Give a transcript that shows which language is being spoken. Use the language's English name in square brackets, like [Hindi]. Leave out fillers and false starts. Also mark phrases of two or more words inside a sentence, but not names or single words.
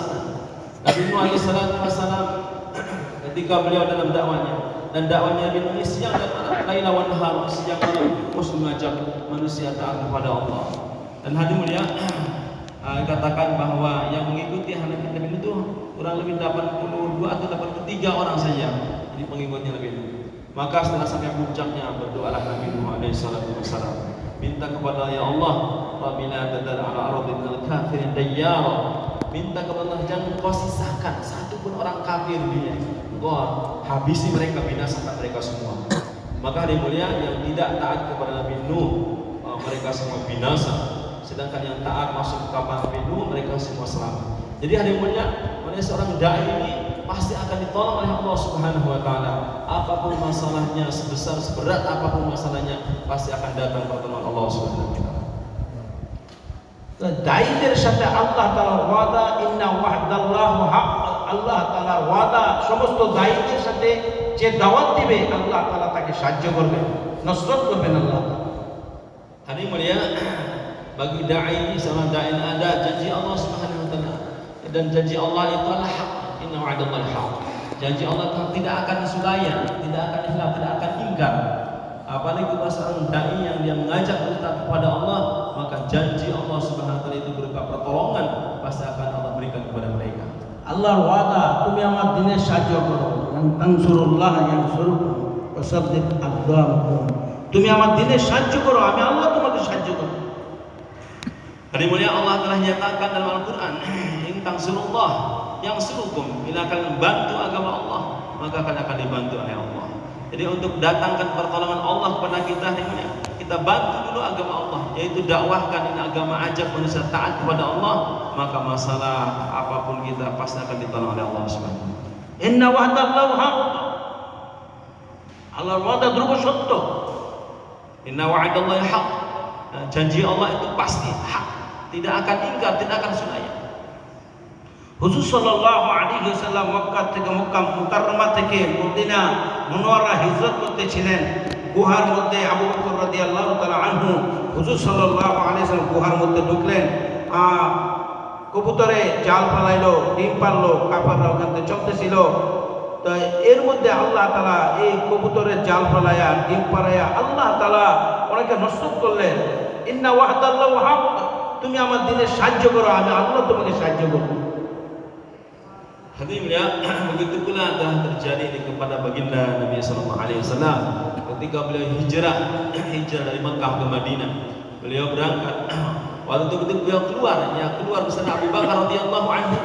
[Indonesian] Nabi Nuh [Arabic] عليه الصلاة والسلام [Indonesian] ketika beliau dalam dakwahnya, dan dakwahnya Nabi Nuh ini siang dan malam, [Arabic] ليلا ونهار, [Indonesian] siang malam terus mengajak manusia taat kepada Allah. Dan hadirin mulia, katakan bahwa yang mengikuti Nabi Nuh itu kurang lebih 82 atau 83 orang saja, jadi pengikutnya Nabi Nuh. Maka setelah sampai puncaknya, berdoalah Nabi Nuh [Arabic] عليه الصلاة والسلام, [Indonesian] minta kepada ya Allah, [Arabic] ربنا تذر على أرض الكافرين ديارا, [Indonesian] minta kepada Allah, jangan kau sisakan satu pun orang kafir di dunia, engkau habisi mereka, binasakan mereka semua. Maka hadirin mulia, yang tidak taat kepada Nabi Nuh, mereka semua binasa. Sedangkan yang taat masuk ke kapal Nabi Nuh, mereka semua selamat. Jadi hadirin mulia, seorang dai ini pasti akan ditolong oleh Allah [Arabic] سبحانه وتعالى. [Indonesian] Apapun masalahnya, sebesar seberat apapun masalahnya, pasti akan datang pertolongan Allah [Arabic] سبحانه وتعالى. [Bangla] দায়ীদের সাথে আল্লাহ তাআলার ওয়াদা, [Arabic] إن وعد الله حق. [Bangla] আল্লাহ তাআলার ওয়াদা, সমস্ত দায়ীদের সাথে যে দাওয়াত দিবে আল্লাহ তাআলা তাকে সাহায্য করবেন, নসরত করবেন আল্লাহ। [Indonesian] Hadirin mulia, bagi dai ini, seorang dai ada janji Allah [Arabic] سبحانه وتعالى, [Indonesian] dan janji Allah itu adalah hak. [Arabic] إن وعد الله حق. [Indonesian] Janji Allah tidak akan sulaya, tidak akan hilaf, tidak akan ingkar. Apalagi kepada seorang dai yang dia mengajak kita kepada Allah, maka janji Allah [Arabic] سبحانه وتعالى [Indonesian] itu berupa pertolongan pasti akan Allah berikan kepada mereka. [Bangla] আল্লাহর ওয়াদা, তুমি আমার দিনের সাহায্য করো, [Arabic] انصروا الله ينصركم ويسدد أقدامكم. [Bangla] তুমি আমার দিনের সাহায্য করো, আমি আল্লাহ তোমাকে সাহায্য করব। [Indonesian] Hadirin mulia, Allah telah nyatakan dalam Al-Qur'an, [Arabic] إن تنصروا الله ينصركم, [Indonesian] bila kalian bantu agama Allah, maka kalian akan dibantu oleh Allah. Jadi untuk datangkan pertolongan Allah kepada kita, kita bantu dulu agama Allah, yaitu dakwahkan ini agama, ajak manusia taat kepada Allah, maka masalah apapun kita pasti akan ditolong oleh Allah [Arabic] سبحانه وتعالى. إن وعد الله حق. [Bangla] Allahর ওয়াদা ধ্রুব সত্য। [Arabic] إن وعد الله حق. [Indonesian] Janji Allah itu pasti hak, tidak akan ingkar, tidak akan sulaya. [Bangla] হুজুর [Arabic] صلى الله عليه وسلم [Bangla] মক্কা থেকে, মক্কা মুকাররমা থেকে মদিনা মুনাওয়ারা হিজরত করতেছিলেন। গুহার মধ্যে আবু বকর [Arabic] رضي الله تعالى عنه, [Bangla] হুজুর [Arabic] صلى الله عليه وسلم [Bangla] গুহার মধ্যে ঢুকলেন। কবুতরে জাল ফেলাইলো, ডিম পারলো, কাফেররা ওখান থেকে চলতেছিল। তো এর মধ্যে আল্লাহ তাআলা এই কবুতরের জাল ফেলাইয়া, ডিম পাড়াইয়া আল্লাহ তাআলা ওনাকে নসরত করলেন। [Arabic] إن وعد الله حق, [Bangla] তুমি আমার দিনের সাহায্য করো, আমি আল্লাহ তোমাকে সাহায্য করব। [Indonesian] Hadirin mulia, begitu pula telah terjadi kepada baginda Nabi [Arabic] صلى الله عليه وسلم [Indonesian] ketika beliau hijrah dari Mekah ke Madinah. Beliau berangkat. Waktu itu ketika beliau keluar bersama Abu Bakar [Arabic] رضي الله عنه.